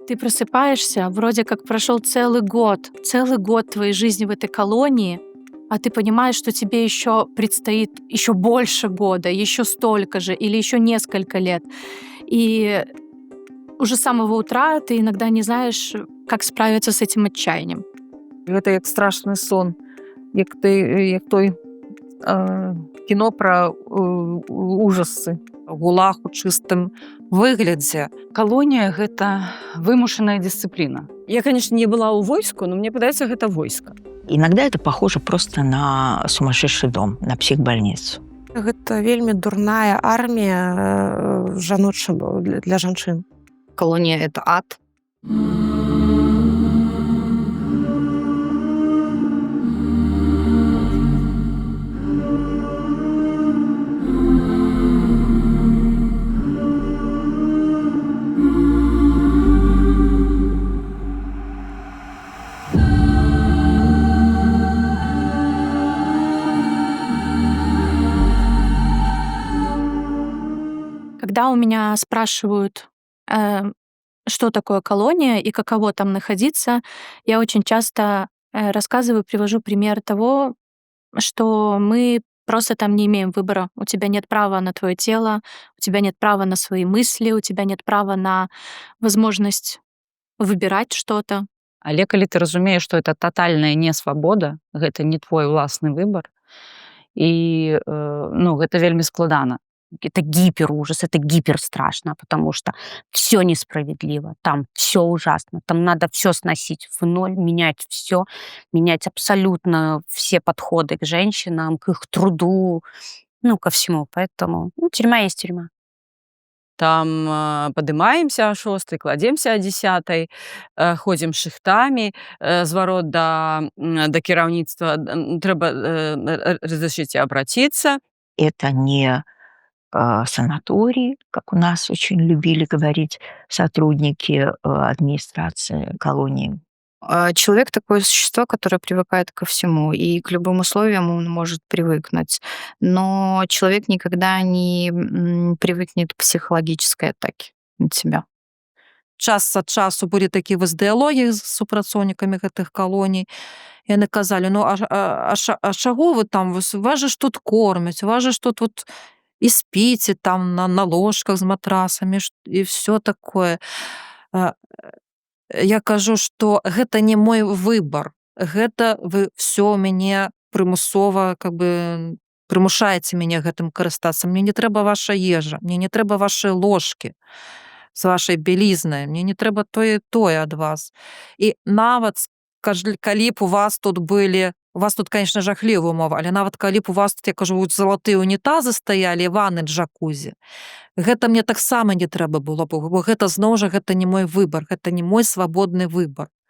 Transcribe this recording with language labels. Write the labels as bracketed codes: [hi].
[ru] Ты просыпаешься, вроде как прошел целый год твоей жизни в этой колонии, а ты понимаешь, что тебе еще предстоит еще больше года, еще столько же или еще несколько лет. И уже с самого утра ты иногда не знаешь, как справиться с этим отчаянием. [be] Гэта як страшны сон, як той кіно пра ужасы. Гулаг у чыстым выглядзе. Калонія – гэта вымушаная дысцыпліна. Я, конечно, не была у войску, но мне падаецца, гэта войска. [ru] Иногда это похоже просто на сумасшедший дом, на психбольницу. [be] Гэта вельмі дурная армія для жанчын. [ru] Колония – это ад. Когда у меня спрашивают, что такое колония и каково там находиться, я очень часто рассказываю, привожу пример того, что мы просто там не имеем выбора. У тебя нет права на твое тело, у тебя нет права на свои мысли, у тебя нет права на возможность выбирать что-то. [be] Але калі ты разумееш, што это татальная несвабода, гэта не твой уласны выбар, і гэта вельмі складана. [ru] Это гиперужас, это гиперстрашно, потому что все несправедливо, там все ужасно, там надо все сносить в ноль, менять все, менять абсолютно все подходы к женщинам, к их труду, ко всему. Поэтому тюрьма есть тюрьма. [be] Там падымаемся о 6, кладземся о 10, ходзім шыхтамі, зварот да кіраўніцтва, трэба [ru] разрешите обратиться. Это не санаторий, как у нас очень любили говорить сотрудники администрации колонии. Человек – такое существо, которое привыкает ко всему, и к любым условиям он может привыкнуть. Но человек никогда не привыкнет к психологической атаке на себя. [be] Час ад часу былі такія дыялогі з супрацоўнікамі гэтых колоній. Яны казалі, а чаго вы там, вас же ж тут кормяць, вас же ж тут [ru] вот и спите там на ложках с матрасами и все такое. [be] Я кажу, что гэта не мой выбор. Гэта вы все мяне прымусова прымушаеце мяне гэтым карыстацца. Мне не трэба ваша ежа, мне не трэба [ru] ваши ложки с вашей белизнай, [be] мне не трэба тое ад вас. І нават калі б у вас тут былі, у вас тут, конечно, жахлівая умова, але нават калі б у вас тут, я кажу, залатыя унітазы стаялі, ванны джакузі, гэта мне таксама не трэба было, бо гэта зноў жа гэта не мой выбор, гэта не мой свабодны выбор.